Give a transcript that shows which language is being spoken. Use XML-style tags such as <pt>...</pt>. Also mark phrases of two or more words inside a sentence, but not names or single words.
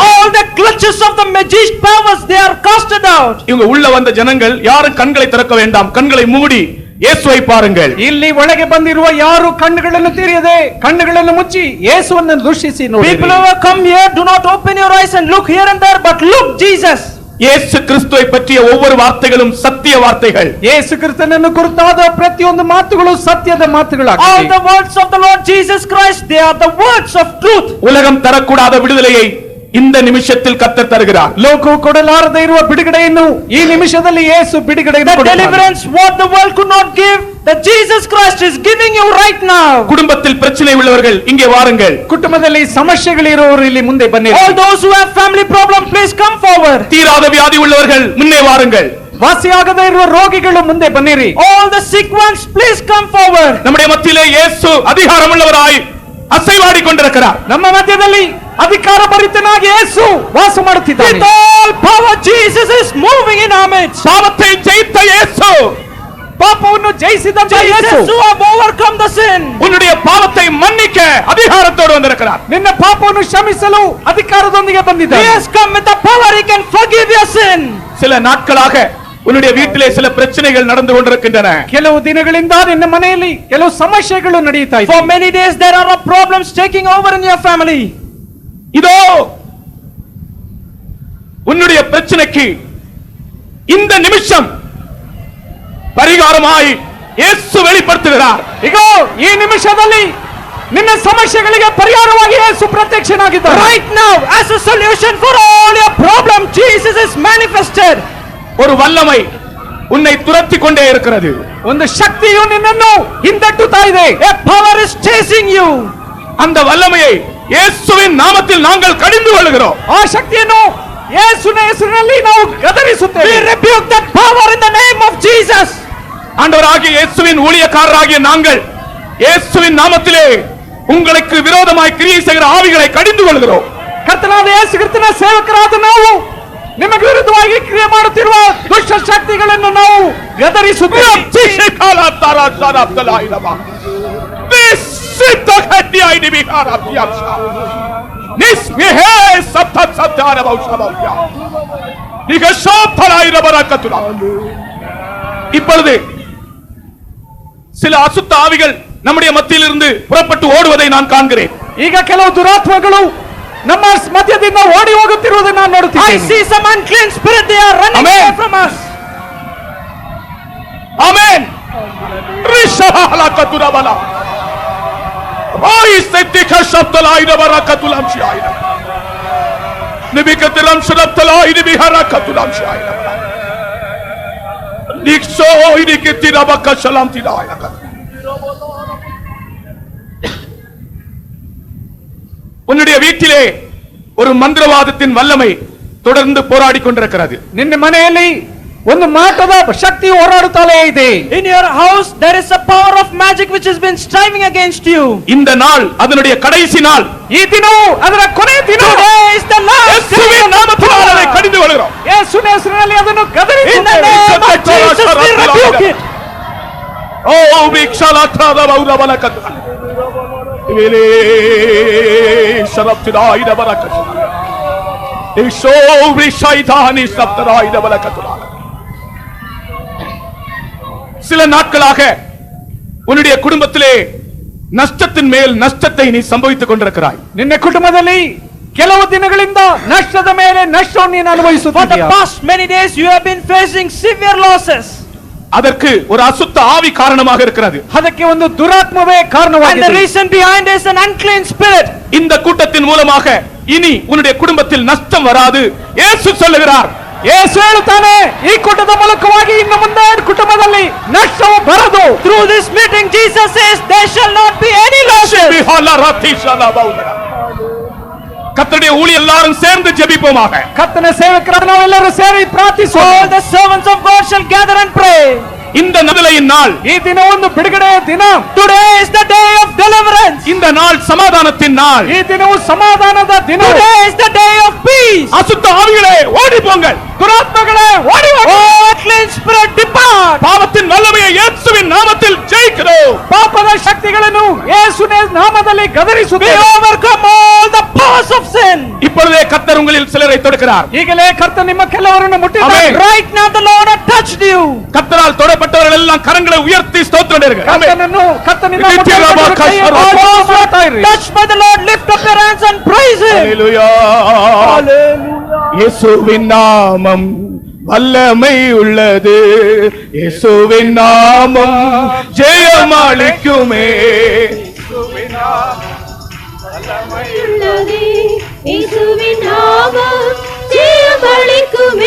<en>All the clutches of the magic powers, they are casted out.</en> <ta>இவங்க உள்ள வந்த ஜனங்கள் யாரும் கண்களை திறக்க வேண்டாம், கண்களை மூடி இயேசுவை பாருங்கள்.</ta> <kn>ಇಲ್ಲಿ ಒಳಗೆ ಬಂದಿರುವ ಯಾರು ಕಣ್ಣುಗಳನ್ನು ತೆರೆಯದೆ ಕಣ್ಣುಗಳನ್ನು ಮುಚ್ಚಿ ಯೇಸುವನ್ನು ದೃಷ್ಟಿಸಿ ನೋಡಿ.</kn> <en>People who have come here, do not open your eyes and look here and there, but look Jesus.</en> <ta>இயேசு கிறிஸ்துவை பற்றிய ஒவ்வொரு வார்த்தைகளும் சத்திய வார்த்தைகள்.</ta> <kn>ಯೇಸು ಕ್ರಿಸ್ತನನ್ನು ಕುರಿತಾದ ಪ್ರತಿಯೊಂದು ಮಾತುಗಳು ಸತ್ಯದ</kn> <en>All</en> <kn>ಮಾತುಗಳಾಗಿವೆ.</kn> <en>the words of the Lord Jesus Christ, they are the words of truth.</en> <ta>உலகம் தரக்கூடாத விடுதலையை இந்த நிமிஷத்தில் கர்த்தர் தருகிறார்.</ta> <kn>ಲೋಕವು ಕೊಡಲಾರದೆ ಇರುವ ಬಿಡುಗಡೆಯನ್ನು ಈ ನಿಮಿಷದಲ್ಲಿ ಯೇಸು ಬಿಡುಗಡೆಯನ್ನು</kn> <en>The</en> <kn>ಕೊಡುತ್ತಾನೆ.</kn> <en>deliverance what the world could not give, that Jesus Christ is giving you right now.</en> <ta>குடும்பத்தில் பிரச்சனை உள்ளவர்கள் இங்கே வாருங்கள்.</ta> <kn>ಕುಟುಂಬದಲ್ಲಿ ಸಮಸ್ಯೆಗಳಿರುವವರು ಇಲ್ಲಿ ಮುಂದೆ ಬನ್ನಿ.</kn> <en>All those who have family problem, please come forward.</en> <ta>தீராத வியாதி உள்ளவர்கள் முன்னே வாருங்கள்.</ta> <kn>ವಾಸಿಯಾಗದೇ ಇರುವ ರೋಗಿಗಳು ಮುಂದೆ ಬನ್ನಿರಿ.</kn> <en>All the sick ones, please come forward.</en> <ta>நம்முடைய மத்தியிலே இயேசு அதிகாரம் உள்ளவராய் அசைவாடி கொண்டிருக்கிறார்.</ta> <kn>ನಮ್ಮ ಮಧ್ಯದಲ್ಲಿ ಅಧಿಕಾರ ಭರಿತನಾಗಿ ಯೇಸು ವಾಸ ಮಾಡುತ್ತಿದ್ದಾನೆ.</kn> <en>With all power, Jesus is moving in our midst.</en> <ta>பாவத்தை ஜெயித்த இயேசு,</ta> <kn>ಪಾಪವನ್ನು ಜಯಿಸಿದಂತ ಯೇಸು</kn> <en>Jesus who have overcome the sin.</en> <ta>உன்னுடைய பாவத்தை மன்னிக்க அதிகாரத்தோடு வந்திருக்கிறார்.</ta> <kn>ನಿನ್ನ ಪಾಪವನ್ನು ಕ್ಷಮಿಸಲು ಅಧಿಕಾರದೊಂದಿಗೆ</kn> <en>He</en> <kn>ಬಂದಿದ್ದಾನೆ.</kn> <en>has come with the power, he can forgive your sin.</en> <ta>சில நாட்களாக உன்னுடைய வீட்டிலே சில பிரச்சனைகள் நடந்து கொண்டிருக்கின்றன.</ta> <kn>ಕೆಲವು ದಿನಗಳಿಂದ ನಿನ್ನ ಮನೆಯಲ್ಲಿ ಕೆಲವು ಸಮಸ್ಯೆಗಳು ನಡೆಯುತ್ತಾ</kn> <en>For</en> <kn>ಇದೆ.</kn> <en>many days there are problems taking over in your family.</en> <ta>இதோ உன்னுடைய பிரச்சனைக்கு இந்த நிமிஷம் பரிகாரமாய் இயேசு வெளிப்படுத்துகிறார்.</ta> <kn>ಈಗ ಈ ನಿಮಿಷದಲ್ಲಿ ನಿನ್ನ ಸಮಸ್ಯೆಗಳಿಗೆ ಪರಿಹಾರವಾಗಿ ಯೇಸು ಪ್ರತ್ಯಕ್ಷನಾಗಿದ್ದಾನೆ.</kn> <en>Right now, as a solution for all your problems, Jesus is manifested.</en> <ta>ஒரு வல்லமை உன்னை துரத்தி கொண்டே இருக்கிறது.</ta> <kn>ಒಂದು ಶಕ್ತಿಯು ನಿನ್ನನ್ನು ಹಿಂದಟ್ಟುತ್ತಾ ಇದೆ.</kn> <en>A power is chasing you.</en> <ta>அந்த வல்லமையை இயேசுவின் நாமத்தில் நாங்கள் கடிந்து கொள்கிறோம்.</ta> <kn>ಆ ಶಕ್ತಿಯನ್ನು ಯೇಸುವಿನ ಹೆಸರಿನಲ್ಲಿ ನಾವು</kn> <en>We</en> <kn>ಗದರಿಸುತ್ತೇವೆ.</kn> <en>rebuke that power Jesus.</en> <ta>ஆண்டவராகிய இயேசுவின் ஊழியக்காரராகிய நாங்கள் இயேசுவின் நாமத்திலே உங்களுக்கு விரோதமாய் கிரியை செய்கிற ஆவிகளை கடிந்து கொள்கிறோம்.</ta> <kn>ಕರ್ತನಾದ ಯೇಸು ಕ್ರಿಸ್ತನ ಸೇವಕರಾದ ನಾವು ನಿಮಗೆ ವಿರುದ್ಧವಾಗಿ ಕ್ರಿಯೆ ಮಾಡುತ್ತಿರುವ ದುಷ್ಟ ಶಕ್ತಿಗಳನ್ನು ನಾವು ಗದರಿಸುತ್ತೇವೆ.</kn> <ta>இப்பொழுது சில அசுத்த ஆவிகள் நம்முடைய மத்தியில் இருந்து புறப்பட்டு ஓடுவதை நான் காண்கிறேன்.</ta> <kn>ಈಗ ಕೆಲವು ದುರಾತ್ಮಗಳು ನಮ್ಮ ಮಧ್ಯದಿಂದ ಓಡಿ ಹೋಗುತ್ತಿರುವುದನ್ನು ನಾನು</kn> <en>I</en> <kn>ನೋಡುತ್ತಿದ್ದೇನೆ.</kn> <en>see some unclean spirit, they are running Amen. away from us. Amen. Rishala katurabala. Oi setika shabtala ida barakatulam shiayna. Nibikatiram shabtala ida bihara katulam shiayna. Nikso idikitira bakashalam tidayna.</en> <ta>உன்னுடைய வீட்டிலே ஒரு மந்திரவாதத்தின் வல்லமை தொடர்ந்து போராடி கொண்டிருக்கிறது.</ta> <kn>ನಿನ್ನ ಮನೆಯಲ್ಲಿ ಒಂದು ಮಾಟದ ಶಕ್ತಿ ಹೋರಾಡುತ್ತಲೇ ಇದೆ.</kn> <en>In your house there is a power of magic which has been striving against you.</en> <ta>இந்த நாள் அதனுடைய கடைசி நாள்.</ta> <kn>ಈ ದಿನವು ಅದರ ಕೊನೆಯ ದಿನ.</kn> <en>Today is the last</en> <ta>இயேசுவின் நாமத்தினால் அதை கடிந்து கொள்கிறோம்.</ta> <kn>ಯೇಸುವಿನ ಹೆಸರಿನಲ್ಲಿ ಅದನ್ನು</kn> <en>In the</en> <kn>ಗದರಿಸುತ್ತೇವೆ.</kn> <en>name of Jesus we rebuke it. ಓ ವಿಕ್ಷಲಾತ್ರದ ಬೌರವನ ಕತ್ತ ಇವೇಲೇ ಶರಪ್ತಿದಾಯಿದ ಬರಕತ್ತ ಇಶೋ ವಿಷೈದಾನಿ ಸಪ್ತರಾಯಿದ ಬಲಕತ್ತ.</en> <ta>சில நாட்களாக உன்னுடைய குடும்பத்திலே நஷ்டத்தின் மேல் நஷ்டத்தை நீ சம்பவித்துக் கொண்டிருக்கிறாய்.</ta> <kn>ನಿನ್ನ ಕುಟುಂಬದಲ್ಲಿ ಕೆಲವು ದಿನಗಳಿಂದ ನಷ್ಟದ ಮೇಲೆ ನಷ್ಟವನ್ನು ನೀನು</kn> <en>For the</en> <kn>ಅನುಭವಿಸುತ್ತಿದ್ದೀಯ.</kn> <en>past many days you have been facing severe losses.</en> <ta>அதற்கு ஒரு அசுத்த ஆவி காரணமாக இருக்கிறது.</ta> <kn>ಅದಕ್ಕೆ ಒಂದು ದುರಾತ್ಮವೇ</kn> <en>And the</en> <kn>ಕಾರಣವಾಗಿದೆ.</kn> <en>reason behind is an unclean spirit.</en> <ta>இந்த கூட்டத்தின் மூலமாக இனி உன்னுடைய குடும்பத்தில் நஷ்டம் வராது இயேசு சொல்லுகிறார்.</ta> <kn>ಯೇಸು ಹೇಳುತ್ತಾನೆ, ಈ ಕೂಟದ ಮೂಲಕವಾಗಿ ಇನ್ನು ಮುಂದೆ ಕುಟುಂಬದಲ್ಲಿ ನಷ್ಟವು ಬರದು.</kn> <en>Through this meeting Jesus says there shall not be any losses.</en> <ta>கர்த்தருடைய ஊழியர் எல்லாரும் சேர்ந்து ஜெபிப்போமாக.</ta> <kn>ಕರ್ತನ ಸೇವಕರಾದ ನಾವೆಲ್ಲರೂ ಸೇರಿ ಪ್ರಾರ್ಥಿಸೋಣ.</kn> <en>All the servants of God shall gather and pray.</en> <ta>இந்த நடுலையின் நாள்,</ta> <kn>ಈ ದಿನ ಒಂದು ಬಿಡುಗಡೆಯ ದಿನ.</kn> <en>Today is the day of deliverance.</en> <ta>இந்த நாள் சமாதானத்தின் நாள்.</ta> <kn>ಈ ದಿನವು ಸಮಾಧಾನದ ದಿನ.</kn> <en>Today is the day of peace.</en> <ta>அசுத்த ஆவிகளே ஓடி போங்கள்.</ta> <kn>ದುರಾತ್ಮಗಳೇ ಓಡಿ ಹೋಗಿ.</kn> <en>Oh, clean spirit depart.</en> <ta>பாவத்தின் வல்லமையை இயேசுவின் நாமத்தில் ஜெயிக்கிறோம்.</ta> <kn>ಪಾಪದ ಶಕ್ತಿಗಳನ್ನು ಯೇಸುವಿನ ನಾಮದಲ್ಲಿ</kn> <en>We</en> <kn>ಗದರಿಸುತ್ತೇವೆ.</kn> <en>overcome all the powers of sin.</en> <ta>இப்பொழுதே கர்த்தர் உங்களில் சிலரை தொடுக்கிறார்.</ta> <kn>ಈಗಲೇ ಕರ್ತ ನಿಮ್ಮ ಕೆಲವರನ್ನು ಮುಟ್ಟಿದ್ದಾನೆ.</kn> <en>Amen. Right now the Lord has touched you.</en> <ta>கர்த்தரால் தொடப்பட்டவர்கள் எல்லாம் கரங்களை உயர்த்தி ஸ்தோத்திரம் பண்ணுங்கள்.</ta> <kn>ಕರ್ತನನ್ನು ಕರ್ತನಿಂದ ನಿತ್ಯ ಮುಟ್ಟಿದ್ದವರ ರಭ ಕೈಯನ್ನು ಕಷ್ಟ ರಭ. ಆಶೀರ್ವಾದ ಮಾಡ್ತಾ ಇರ್ರಿ.</kn> <en>Touched by the Lord, lift up your hands and praise Him.</en> <ta>ஹalleluya. இயேசுவின் நாமம் வல்லமை உள்ளது. இயேசுவின் நாமம் ஜெயமளிக்குமே. இயேசுவின் நாமம் ஜெயமளிக்குமே.</ta>